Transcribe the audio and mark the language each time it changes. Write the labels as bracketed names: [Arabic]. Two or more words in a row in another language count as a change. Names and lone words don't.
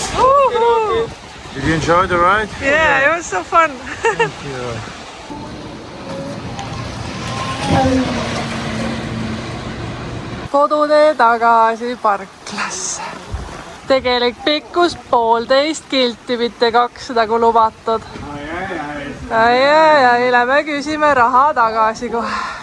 [English] Did you enjoy the ride? Yeah, it was so fun. Thank you. [Estonian] Kodutee tagasi parklasse. Tegelik pikkus 1,5 kilti, mitte 200 kui lubatud. Ai, lähme küsime raha tagasi kohe.